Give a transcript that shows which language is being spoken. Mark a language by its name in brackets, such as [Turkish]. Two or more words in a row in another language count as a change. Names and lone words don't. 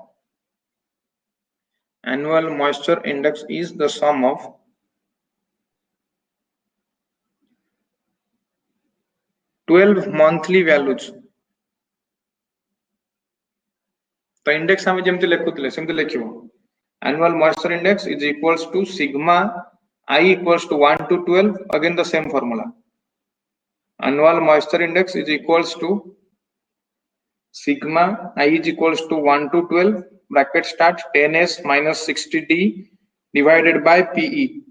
[English] 12 monthly values. [Odia] ତ ଇଣ୍ଡେକ୍ସ ଆମେ ଯେମିତି ଲେଖୁଥିଲେ ସେମିତି ଲେଖିବା [English] annual moisture index is equals to sigma I equals to 1 to 12, again the same formula. Annual moisture index is equals to sigma I is equals to 1 to 12 bracket start 10s minus 60d divided by PE.